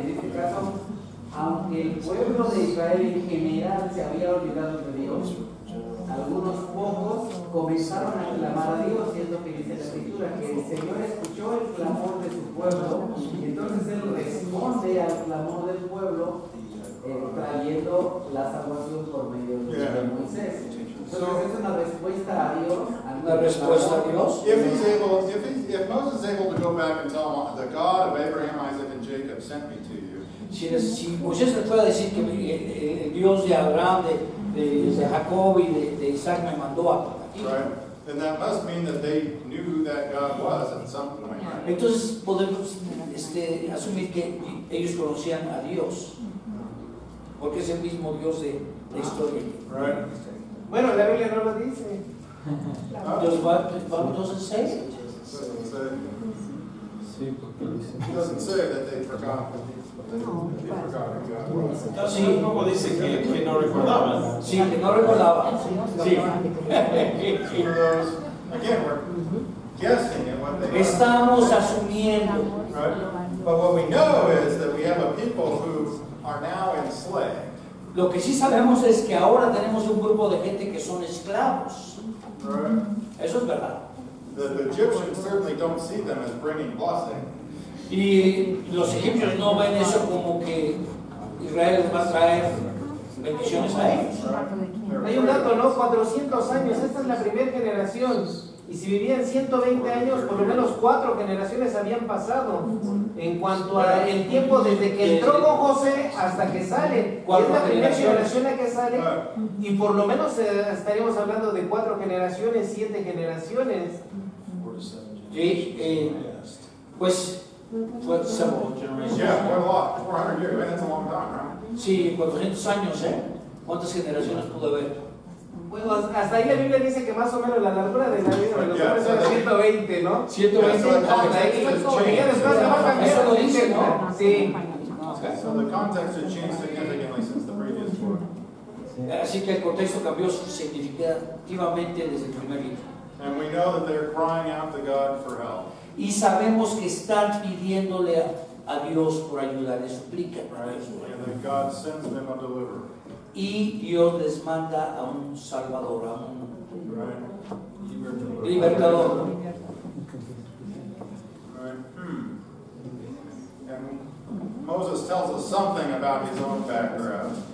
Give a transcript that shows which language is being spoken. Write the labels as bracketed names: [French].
[Spanish] En este caso, aunque el pueblo de Israel en general se había olvidado de Dios, algunos pocos comenzaron a clamar a Dios, y es lo que dice la Escritura, que el Señor escuchó el clamor de su pueblo, y entonces Él responde al clamor del pueblo, trayendo la salvación por medio de Moisés. Entonces es una respuesta a Dios. Una respuesta a Dios. [English] if Moses is able to go back and tell him, the God of Abraham, Isaac, and Jacob sent me to you. [Spanish] Si Moisés le puede decir que el Dios de Abraham, de Jacob y de Isaac me mandó a aquí. [English] Right? Then that must mean that they knew who that God was at some point. Right? [Spanish] Entonces podemos asumir que ellos conocían a Dios, porque es el mismo Dios de la historia. [English] Right? [Spanish] Bueno, la Biblia no lo dice. [English] Dios doesn't say it. It doesn't say that they forgot. They forgot who God was. [Spanish] Sí, un poco dice que no recordaban. Sí, que no recordaba. Sí. [English] For those, again, we're guessing at what they are. [Spanish] Estamos asumiendo. [English] Right? But what we know is that we have a people who are now enslaved. [Spanish] Lo que sí sabemos es que ahora tenemos un grupo de gente que son esclavos. [English] Right? [Spanish] Eso es verdad. [English] The Egyptians certainly don't see them as bringing blessing. [Spanish] Y los egipcios no ven eso como que Israel les va a traer bendiciones a ellos. Hay un dato, ¿no? 400 años, esta es la primera generación. Y si vivían 120 años, por lo menos 4 generaciones habían pasado. En cuanto a el tiempo desde que entró con José hasta que sale. Y es la primera generación la que sale. Y por lo menos estaríamos hablando de 4 generaciones, 7 generaciones. Sí, pues fue [English] several generations. Yeah, quite a lot. 400 years, man, that's a long time, right? [Spanish] Sí, 400 años, ¿eh? ¿Cuántas generaciones pudo haber? Bueno, hasta ahí la Biblia dice que más o menos la largura de la vida de los hombres era 120, ¿no? 120 Hasta ahí. Porque ya después se va a cambiar. Eso lo dice, ¿no? Sí. [English] So the context has changed significantly since the previous book. [Spanish] Así que el contexto cambió significativamente desde el primer libro. [English] And we know that they're crying out to God for help. [Spanish] Y sabemos que están pidiéndole a Dios por ayuda, le suplican a [English] Right? [Spanish] Dios por ayuda. [English] And that God sends them a deliverer. [Spanish] Y Dios les manda a un salvador, a un [English] Right? [Spanish] libertador. [English] Right? And Moses tells us something about his own background.